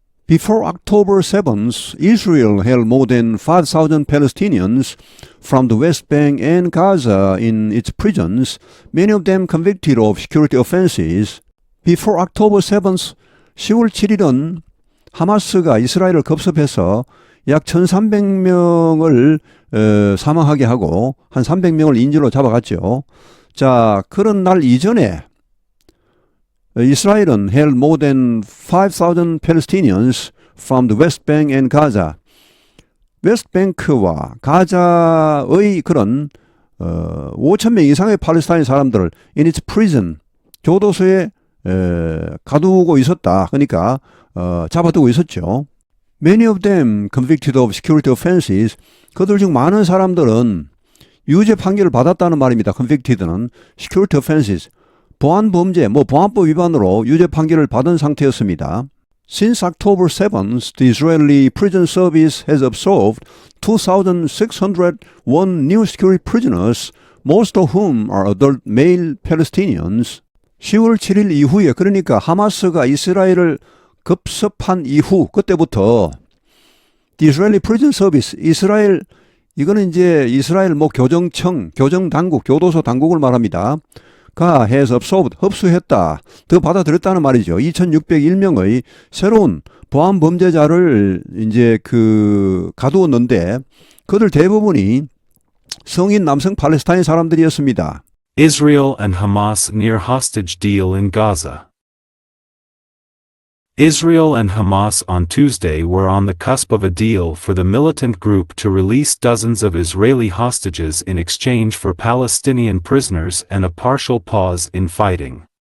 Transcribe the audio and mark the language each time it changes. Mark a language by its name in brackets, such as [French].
[English] Before October 7th, Israel held more than 5,000 Palestinians from the West Bank and Gaza in its prisons, many of them convicted of security offenses. Before October 7th, [Korean] 10월 7일은 하마스가 이스라엘을 급습해서 약 1,300명을 사망하게 하고 한 300명을 인질로 잡아갔죠. 자, 그런 날 이전에 이스라엘은 [English] held more than 5,000 Palestinians from the West Bank and Gaza. [Korean] 웨스트뱅크와 가자의 그런 5,000명 이상의 팔레스타인 사람들을 [English] in its prison, [Korean] 교도소에 가두고 있었다. 그러니까 잡아두고 있었죠. [English] Many of them convicted of security offenses. [Korean] 그들 중 많은 사람들은 유죄 판결을 받았다는 말입니다. convicted는 [English] security offenses, [Korean] 보안 범죄, 보안법 위반으로 유죄 판결을 받은 상태였습니다. [English] Since October 7th, the Israeli prison service has absolved 2,601 new security prisoners, most of whom are adult male Palestinians. [Korean] 10월 7일 이후에, 그러니까 하마스가 이스라엘을 급습한 이후, 그때부터 [English] the Israeli prison service, [Korean] 이스라엘, 이거는 이제 이스라엘 교정청, 교정당국, 교도소 당국을 말합니다. 가 [English] has absorbed, [Korean] 흡수했다, 더 받아들였다는 말이죠. 2,601명의 새로운 보안 범죄자를 이제 가두었는데 그들 대부분이 성인 남성 팔레스타인 사람들이었습니다. [English] Israel and Hamas near hostage deal in Gaza. Israel and Hamas on Tuesday were on the cusp of a deal for the militant group to release dozens of Israeli hostages in exchange for Palestinian prisoners and a partial pause in fighting.